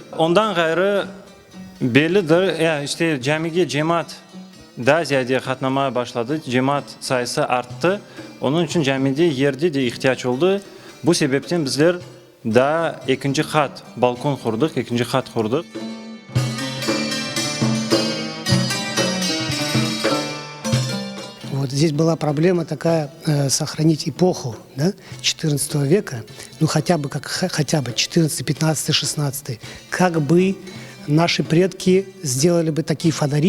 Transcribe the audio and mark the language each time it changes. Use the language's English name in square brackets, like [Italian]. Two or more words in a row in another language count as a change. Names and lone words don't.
[Crimean Tatar] Ondan gayrı bellidir. Ya işte camiye cemaat daha ziyade katlamaya başladı. Cemaat sayısı arttı. Onun için camide yerde de ihtiyaç oldu. Bu sebepten bizler daha ikinci kat balkon kurduk, ikinci kat kurduk. [Russian] Вот здесь была проблема такая, сохранить эпоху, да, XIV века, ну хотя бы 14, 15, 16, как бы наши предки сделали бы такие фонари.